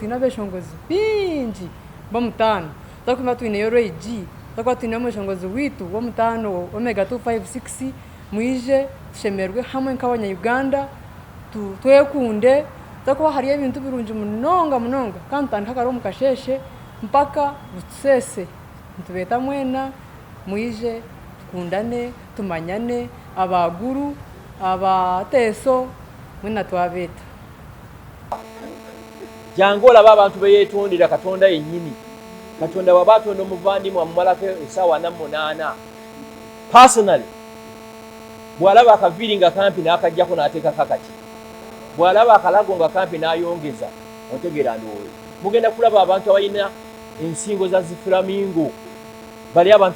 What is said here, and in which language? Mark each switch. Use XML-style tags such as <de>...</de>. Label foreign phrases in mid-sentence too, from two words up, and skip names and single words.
<nyn>twine abeshongozi bingi b'omutaano tuzakuba twineyo Regi tuzakuba twineyo omweshongozi witu w'omutaano Omega 256 mwije tushemerwe hamwe nk'abanyayuganda twekunde tuzakuba hariyo ebintu birungi munonga kandi tutandika kare omu kasheshe mpaka butusese nitubeeta mwena mwije tukundane tumanyane abaguru abateeso mwena twabeeta</nyn> <lg>jangu olaba abantu beyeetondera Katonda yennyini Katonda waba atonda omuvandimwe amumalako essaawa 48 personally bw'alaba akaviiri nga kampi n'akajjako n'ateekako akaki bw'alaba akalago nga kampi n'ayongeza otegeera ndowooza mugenda kulaba abantu abalina ensingo za ziflamingo bali abantu</lg>